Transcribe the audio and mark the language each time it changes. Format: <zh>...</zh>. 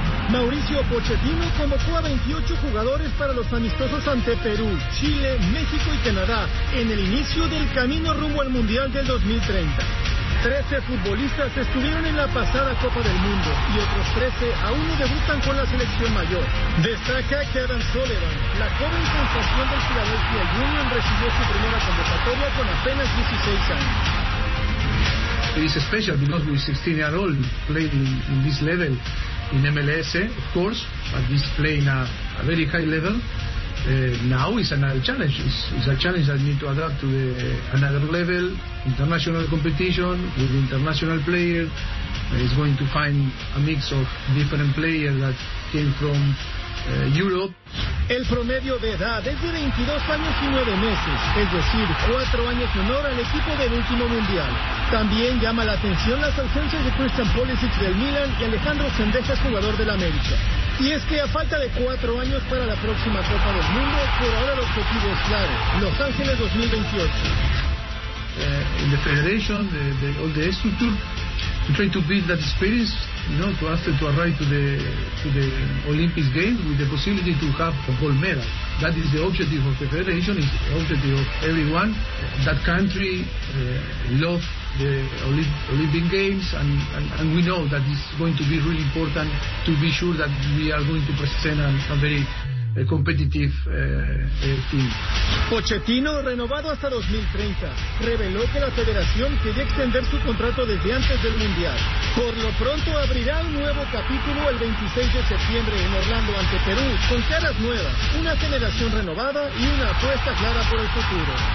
<es>Mauricio Pochettino convocó a 28 jugadores para los amistosos ante Perú, Chile, México y Canadá en el inicio del camino rumbo al Mundial del 2030. 13 futbolistas estuvieron en la pasada Copa del Mundo y otros 13 aún no debutan con la selección mayor. Destaca Kevin Sullivan, la joven sensación del Philadelphia Union, recibió su primera convocatoria con apenas 16 años.</es> <en>It's special because we're 16 years old, playing in this level. In MLS, of course, but he's playing at a very high level. Now it's another challenge. It's a challenge that needs to adapt to another level, international competition, with international players. He's going to find a mix of different players that came from Europe.</en> <es>El promedio de edad es de 22 años y 9 meses, es decir, 4 años menor al equipo del último mundial. También llama la atención las ausencias de Christian Pulisic del Milan y Alejandro Sendejas, jugador del América. Y es que a falta de 4 años para la próxima Copa del Mundo, por ahora el objetivo es claro: Los Ángeles 2028.</es> <en>In the federation, all the structure, trying to build that experience, you know, to ask them to arrive to the Olympic Games with the possibility to have a gold medal. That is the objective of the federation, is the objective of everyone. That country loves the Olympic Games, and we know that it's going to be really important to be sure that we are going to present a very competitive team.</en> <es>Pochettino, renovado hasta 2030, reveló que la federación quería extender su contrato desde antes del mundial. Por lo pronto abrirá un nuevo capítulo el 26 de septiembre en Orlando ante Perú, con caras nuevas, una generación renovada y una apuesta clara por el futuro.</es>